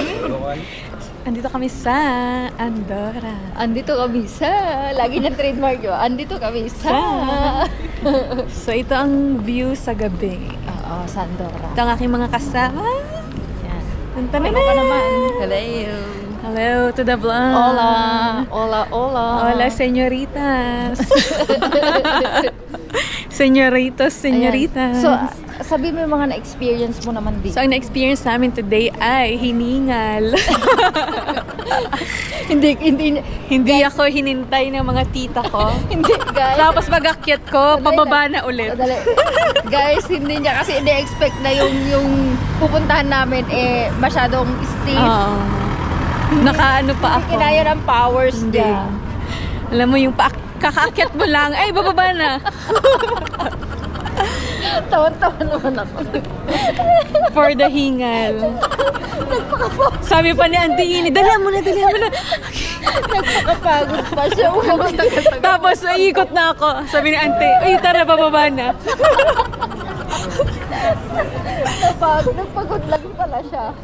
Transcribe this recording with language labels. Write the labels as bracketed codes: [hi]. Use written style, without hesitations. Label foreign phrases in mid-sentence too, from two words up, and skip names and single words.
[tl] Andito kami sa Andorra. Andito kami sa... Lagi na trademark yun. Andito kami sa... So ito ang view sa gabi. Oo, sa Andorra. Ito ang aking mga kasama. Yan. Punta na Ano ka naman? Hello. [en] Hello to the vlog. [es] Hola. Hola, hola. Hola, señoritas. Señoritos, señoritas. [tl] So, sabi mo yung mga na-experience mo naman dito. So, ang na-experience namin today ay hiningal. Hindi ako hinintay ng mga tita ko. Hindi, guys. Tapos pag-akyat ko, pababa na ulit. Guys, hindi niya kasi ini-expect na yung pupuntahan namin masyadong steep. Nakaano pa ako. Hindi kinaya ng powers niya. Alam mo, yung kakaakyat mo lang, ay, bababa na. Tawan-tawan naman ako. [en] For the hingal. [tl] Sabi pa ni Auntie Ini, dala mo na. Nagpakapagod pa siya. Tapos, ikot na ako. Sabi ni Auntie, uy, tara, bababa na. Nagpagod lang pala siya.